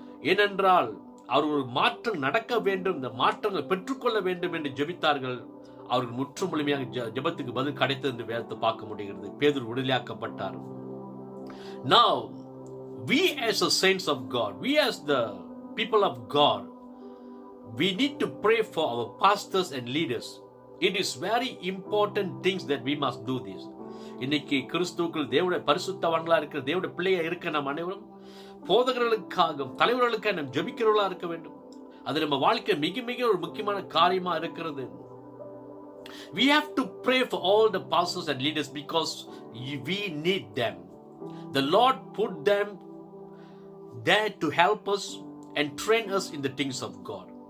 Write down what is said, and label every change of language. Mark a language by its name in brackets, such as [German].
[Tamil] ஏனென்றால் அவர்கள் ஒரு மாற்றம் நடக்க வேண்டும், இந்த மாற்றங்கள் பெற்றுக்கொள்ள வேண்டும் என்று ஜெபித்தார்கள். அவர்கள் முற்று முழுமையாக ஜெபத்துக்கு பதில் கிடைத்தது என்று வேதத்தை பார்க்க முடிகிறது. பேதுரு விடுதலையாக்கப்பட்டார். [English] Now we as the saints of God, we as the people of God, we need to pray for our pastors and leaders. It is very important things that we must do this. [Tamil] இன்னைக்கு கிறிஸ்துவுக்குள் தேவனுடைய பரிசுத்தவான்களா இருக்கிற தேவனுடைய பிள்ளையா இருக்க நாம் அனைவரும் போதகர்களுக்காக தலைவர்களுக்காக நாம் ஜெபிக்கிறவர்களா இருக்க வேண்டும். அது நம்ம வாழ்க்கை மிக மிக ஒரு முக்கியமான காரியமா இருக்கிறது. [English] We have to pray for all the pastors and leaders because we need them. The Lord put them there to help us and train us in the things of God.